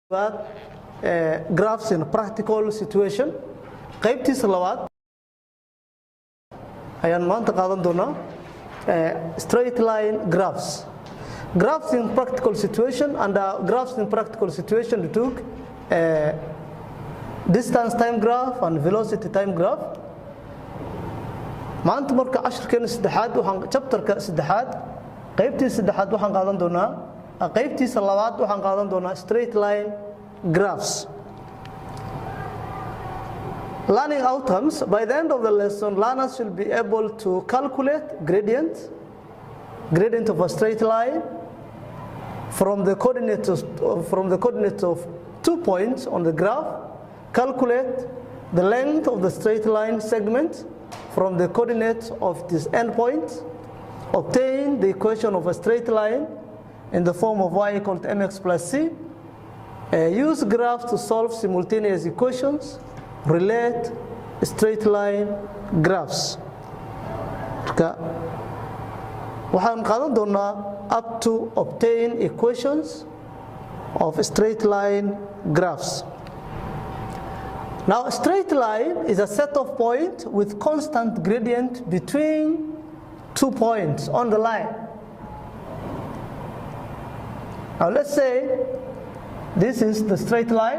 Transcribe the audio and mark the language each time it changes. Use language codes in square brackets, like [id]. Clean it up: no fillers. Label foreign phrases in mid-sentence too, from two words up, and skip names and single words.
[en] But graphs in practical situation [so] qaybtiisa labaad ayaan maanta qaadan doonaa [en] straight line graphs in practical situation and graphs in practical situation we took distance time graph and velocity time graph [so] maanta marka casharkeena saddexaad waxaan chapterka saddexaad qaybtiisa saddexaad waxaan qaadan doonaa qaybtiisa labaad waxaan qaadan doonaa [en] straight line graphs. Learning outcomes. By the end of the lesson, learners will be able to calculate gradient of a straight line from the coordinates of 2 points on the graph, calculate the length of the straight line segment from the coordinates of this endpoint, obtain the equation of a straight line in the form of y equal to mx plus c, use graphs to solve simultaneous equations, relate straight line graphs. [so] Waxaan qaadan doonaa [en] up to obtain equations of straight line graphs. Now, a straight line is a set of points with constant gradient between 2 points on the line. Now, let's say this is the straight line.